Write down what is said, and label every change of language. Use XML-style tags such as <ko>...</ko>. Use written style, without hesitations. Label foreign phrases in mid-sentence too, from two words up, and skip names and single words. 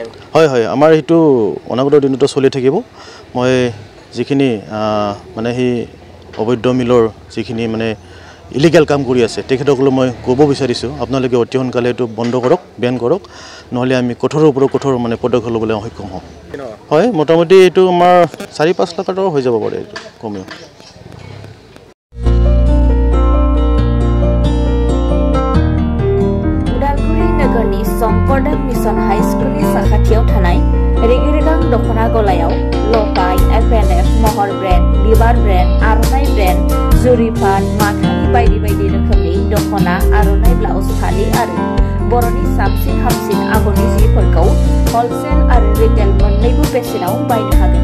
<as>হয় হয়, আমাৰ সেইটো অনাগত দিনতো চলি থাকিব। মই যিখিনি মানে সেই অবৈধ মিলৰ যিখিনি মানে ইলিগেল কাম কৰি আছে তেখেতসকলক মই ক'ব বিচাৰিছোঁ, আপোনালোকে অতি সোনকালে এইটো বন্ধ কৰক, বেন কৰক, নহ'লে আমি কঠোৰৰ ওপৰত কঠোৰ মানে পদক্ষেপ ল'বলৈ সক্ষম হ'ম। হয়, মোটামুটি এইটো আমাৰ 4-5 লাখ টকা হৈ যাব পাৰে এইটো কমেও।</as> <brx>उदालगुरि नगरनि शंकरदेव मिशन हाई स्कुलनि साखाथियाव थानाय रेगिरेगां दख'ना गलायाव लफाय, FNF, महर ब्रेन्ड, बिबार ब्रेन्ड, आर'नाइ ब्रेन्ड, जुरिफान, माथानि बायदि बायदि रोखोमनि दख'ना, आर'नाइ ब्लाउज, फालि आरो बर'नि साबसिन हामसिन आगरनि जिफोरखौ हलसेल आरो रिटेल मोन्नैबो बेसेनाव बायनो हागोन।</brx>